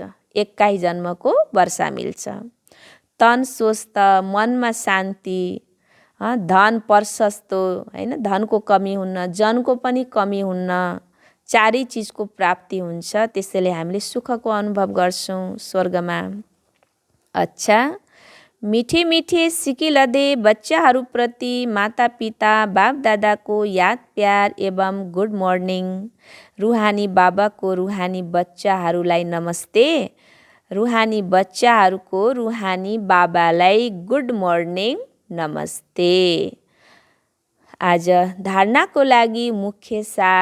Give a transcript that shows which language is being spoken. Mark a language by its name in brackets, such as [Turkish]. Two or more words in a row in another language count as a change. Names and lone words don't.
[Nepali] 21 जन्मको वर्षा मिल्छ। तन स्वस्थ, मनमा शान्ति, धन प्रशस्तो, हैन, धनको कमी हुन्न, जनको पनि कमी हुन्न, चारै चिजको प्राप्ति हुन्छ। त्यसैले हामीले सुखको अनुभव गर्छौँ स्वर्गमा। अच्छा, मिठे मिठे सिकिलदे बच्चाहरूप्रति माता पिता बाप दादाको याद प्यार एवं [English] good morning. [Nepali] रुहानी बाबाको रुहानी बच्चाहरूलाई नमस्ते। रुहानी बच्चाहरूको रुहानी बाबालाई [English] good morning [Nepali] नमस्ते। आज धारणाको लागि मुख्य सार।